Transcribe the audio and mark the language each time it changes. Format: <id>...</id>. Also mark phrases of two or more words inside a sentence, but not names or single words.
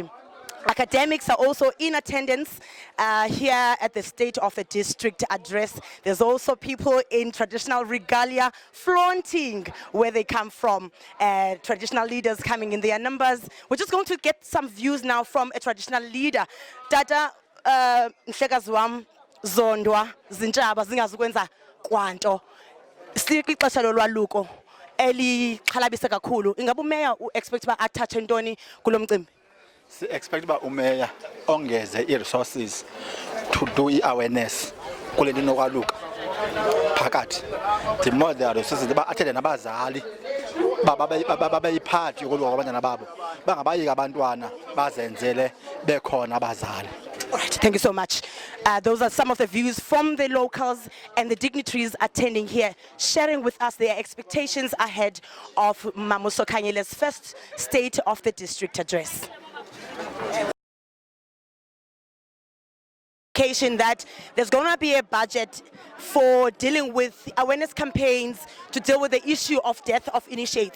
<en>Academics are also in attendance here at the State of the District address. There's also people in traditional regalia flaunting where they come from, traditional leaders coming in their numbers. We're just going to get some views now from a traditional leader.</en> <xh>Tata Mhlekazi wam Zondwa zintshaba zingazukwenza kwanto. Sikwixesha lolwaluko elixhalabisa kakhulu. Ingabe umeya u-expect uba athathe ntoni kulo mcimbi? Si expect uba umeya ongeze i-resources</xh> <en>to do</en> <xh>i-awareness kule nto inokwaluka phakathi.</xh> <en>The more there are resources</en> <xh>ba athende nabazali babeyiphathi yokoluka kwabantwana babo bangabayika abantwana bazenzele bekhona abazali.</xh> <en>All right, thank you so much. Those are some of the views from the locals and the dignitaries attending here, sharing with us their expectations ahead of Mamuso Kanyile's first State of the District address. That there's going to be a budget for dealing with awareness campaigns to deal with the issue of death of initiates.</en>